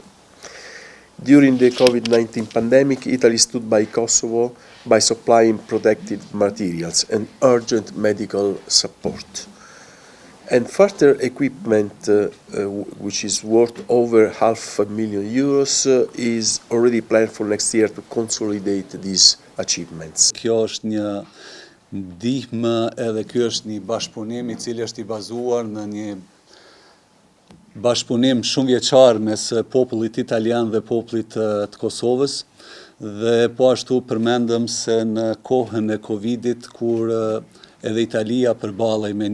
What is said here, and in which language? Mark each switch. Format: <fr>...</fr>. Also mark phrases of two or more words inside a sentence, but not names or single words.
<en>During the COVID-19 pandemic, Italy stood by Kosovo by supplying protective materials and urgent medical support. And further equipment, which is worth over €500,000, is already planned for next year to consolidate these achievements.</en> <sq>Kjo është një ndihmë edhe ky është një bashkëpunim I cili është I bazuar në një bashkëpunim shumë vjeçar mes popullit italian dhe popullit të Kosovës dhe po ashtu përmendëm se në kohën e Covidit kur edhe Italia përballej me</sq>